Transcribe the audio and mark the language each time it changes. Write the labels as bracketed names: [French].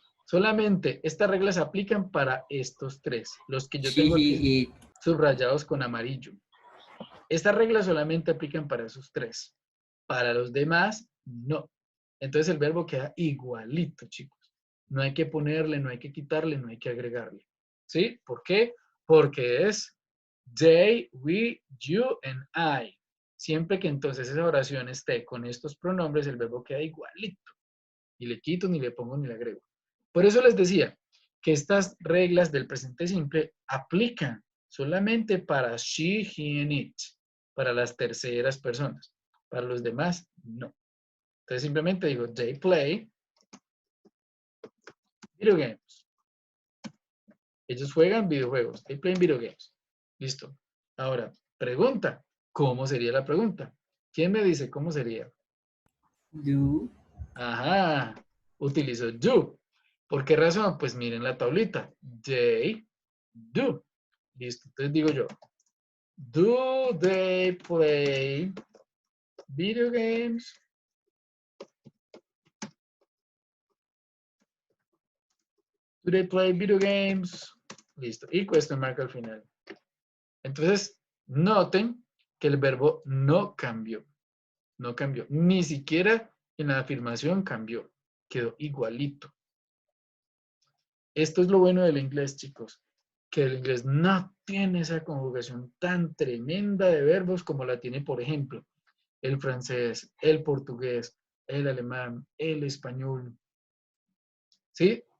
[Spanish] Solamente estas reglas se aplican para estos tres, los que yo [English] She, [Spanish] tengo [English] he, [Spanish] aquí [English] it. [Spanish] subrayados con amarillo. Estas reglas solamente aplican para esos tres. Para los demás, no. Entonces el verbo queda igualito, chicos. No hay que ponerle, no hay que quitarle, no hay que agregarle. ¿Sí? ¿Por qué? Porque es they, we, you, and I. Siempre que entonces esa oración esté con estos pronombres, el verbo queda igualito. Ni le quito, ni le pongo, ni le agrego. Por eso les decía que estas reglas del presente simple aplican solamente para she, he, and it, para las terceras personas. Para los demás, no. Entonces simplemente digo, [English] they play video games. [Spanish] Ellos juegan videojuegos. [English] They play video games. [Spanish] Listo. Ahora, pregunta. ¿Cómo sería la pregunta? ¿Quién me dice cómo sería? [English] Do. [Spanish] Ajá. Utilizo do. ¿Por qué razón? Pues miren la tablita. [English] They do. [Spanish] Listo. Entonces digo yo. [English] Do they play video games? Do they play video games? [Spanish] Listo. Y question mark al final. Entonces, noten que el verbo no cambió. No cambió. Ni siquiera en la afirmación cambió. Quedó igualito. Esto es lo bueno del inglés, chicos. Que el inglés no tiene esa conjugación tan tremenda de verbos como la tiene, por ejemplo, el francés, el portugués, el alemán, el español. ¿Sí?